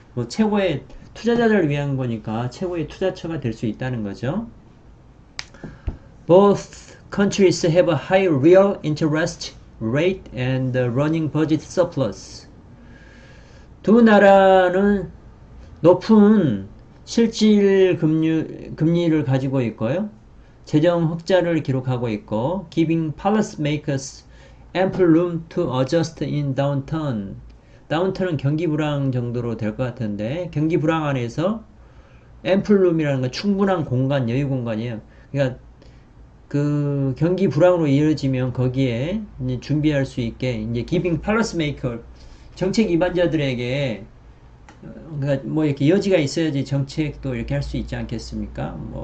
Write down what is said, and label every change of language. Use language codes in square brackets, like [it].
[ko] 최고의 투자자를 위한 거니까 최고의 투자처가 될 수 있다는 거죠. [en] Both countries have a high real interest rate and a running budget surplus. [ko] 두 나라는 높은 실질 금리를 가지고 있고요. 재정 흑자를 기록하고 있고, [en] giving policymakers ample room to adjust in downturn. [ko] 다운턴은 경기 불황 정도로 될 것 같은데, 경기 불황 안에서 ample room이라는 건 충분한 공간, 여유 공간이에요. 그러니까 그 경기 불황으로 이어지면 거기에 이제 준비할 수 있게, 이제 [en] giving policymaker, [ko] 정책 위반자들에게 그러니까 이렇게 여지가 있어야지 정책도 이렇게 할 수 있지 않겠습니까?